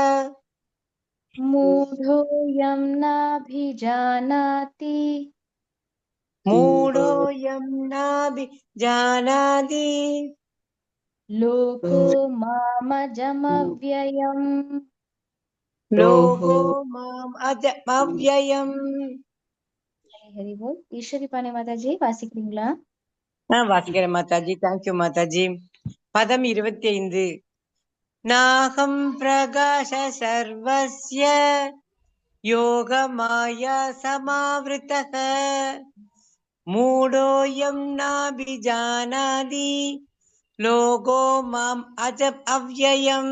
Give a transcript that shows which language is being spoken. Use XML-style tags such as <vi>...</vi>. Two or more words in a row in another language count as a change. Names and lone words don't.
<sa>मूढोऽयं नाभिजानाति मूढोऽयं नाभिजानाति लोको मामजमव्ययम् लोको माम् अव्ययम्.</sa> <ta>ஹரி போல். ஈஸ்வரி பாணி மாதாஜி வாசிக்கிறீங்களா? வாசிக்கிறேன் மாதாஜி. தேங்க்யூ மாதாஜி. பதம் 25.</ta> <sa>नाहं प्रकाश सर्वस्य योगमाया समावृतः मूढोऽयं नाभिजानाति लोको माम् अव्ययम्.</sa>